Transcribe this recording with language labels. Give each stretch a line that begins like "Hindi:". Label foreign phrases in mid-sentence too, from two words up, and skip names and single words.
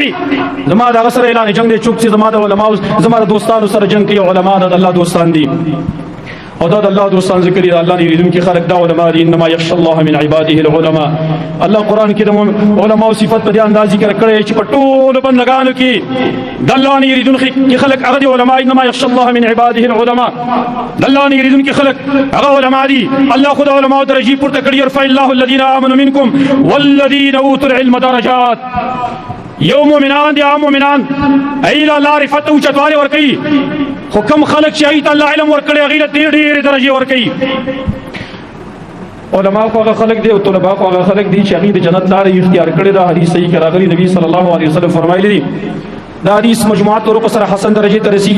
Pashto: زما د هغه سره اعلان جنگ دی څوک چې زما د علماو زما د دوستانو سره جنگ کوي. علما د الله دوستان دي او دا د الله دوستان ذکر دی. الله نه یریدونکي خلک دا علما دي.
Arabic: انما یخشى الله من عباده العلماء.
Pashto: الله قرآن کې د علماو صفت په دې انداز ذکر کړی چې په ټولو بندګانو کې د الله نه یریدونکي خلک هغه دي علما.
Arabic: انما یخشى الله من عباده العلماء.
Pashto: د الله نه یریدونکي خلک هغه علما دي. الله خو د علماو درجې پورته کړي.
Arabic: يرفع الله الذين آمنوا منكم والذين اوتوا العلم درجات.
Pashto: یو مؤمنان دي، عام مؤمنان ایله الله رفعت او چتواله ورکوي، خو کم خلک چې ایت الله علم ورکړي هغې له ډېرې درجې ورکوي. علما خو هغه خلک دي او طلبا خو هغه خلک دي چې هغې د جنت لاره اختیار کړې ده. حدیث صحیح کې راغلي، نبي
Arabic: صلی الله علیه وسلم
Pashto: فرمایلی دي دا حدیث مجموعات طرق سره حسن درجه ته رسیږي.